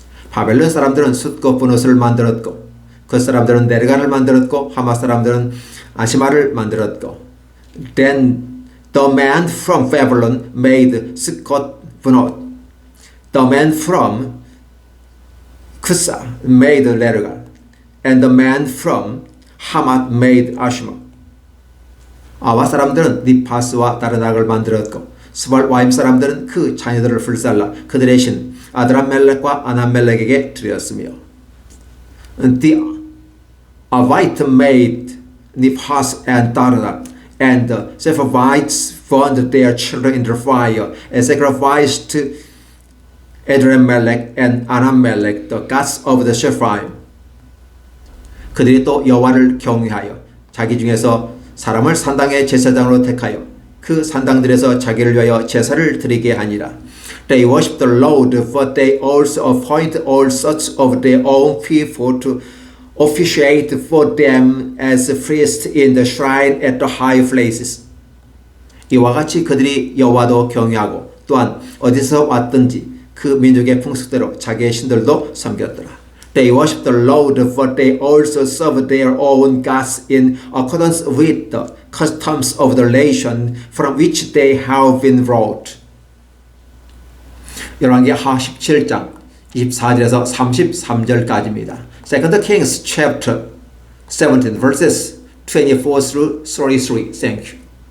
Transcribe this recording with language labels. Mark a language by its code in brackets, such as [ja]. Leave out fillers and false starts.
[ko] 바벨론 사람들은 숫고 분옷을 만들었고 그 사람들은 네르간을 만들었고 하마 사람들은 아시마를 만들었고 [en] Then the man from Babylon made Sukkot 분옷. The man from Kusa made Nergal, and the man from Hamat made Ashima. [ko] 아와 사람들은 니파스와 다르낙을 만들었고 스발와임 사람들은 그 자녀들을 불살라 그들의 신 아드람멜렉과 아남멜렉에게 드렸으며 [en] The Avite made Niphas and Darak, and the Sepharvites burned their children in the fire and sacrificed to Adrammelech and Anammelech, the gods of the Sepharvaim. [ko] 그들이 또 여호와를 경외하여 자기 중에서 사람을 산당의 제사장으로 택하여 그 산당들에서 자기를 위하여 제사를 드리게 하니라. [en] They worship the Lord, but they also appoint all sorts of their own people to officiate for them as priests in the shrine at the high places. [ko] 이와 같이 그들이 여호와도 경외하고 또한 어디서 왔든지 그 민족의 풍습대로 자기의 신들도 섬겼더라. [en] They worship the Lord, but they also serve their own gods in accordance with the customs of the nation from which they have been brought. [ko] 열왕기하 17장 24절에서 33절까지입니다. [en] 2 Kings chapter 17 verses 24 through 33. Thank you.